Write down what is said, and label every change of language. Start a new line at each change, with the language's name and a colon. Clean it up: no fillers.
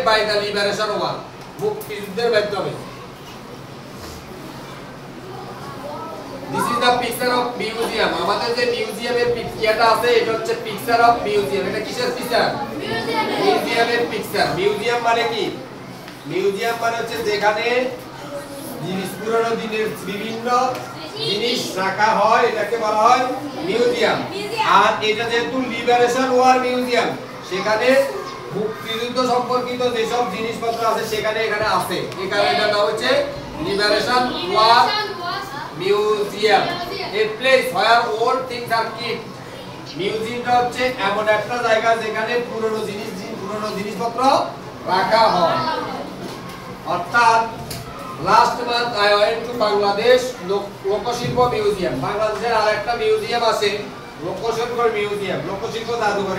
English: by the liberation war,
Bangla: মুক্তিযুদ্ধের মাধ্যমে।
English: This is the picture of museum.
Bangla: আমাদের যে মিউজিয়ামের পিকচারটা আছে এটা হচ্ছে
English: Picture of museum.
Bangla: এটা কিসের পিকচার? মিউজিয়ামের পিকচার। মিউজিয়াম মানে কি? মিউজিয়াম মানে হচ্ছে যেখানে পুরনো দিনের বিভিন্ন জিনিস রাখা হয়, এটাকে বলা হয় মিউজিয়াম। আর এটা যেহেতু লিবারেশন ওয়ার মিউজিয়াম, সেখানে মুক্তিযুদ্ধ সম্পর্কিত যেসব জিনিসপত্র আছে সেখানে এখানে আছে, এই কারণে এটা নাম হচ্ছে liberation war museum.
English: a place where old things are kept.
Bangla: মিউজিয়ামটা হচ্ছে এমন একটা জায়গা যেখানে পুরনো জিনিসপত্র রাখা হয়।
English: অর্থাৎ last month I went to Bangladesh লোকশিল্প museum.
Bangla: বাংলাদেশের আরেকটা মিউজিয়াম আছে লোকশিল্প মিউজিয়াম, লোকশিল্প জাদুঘর।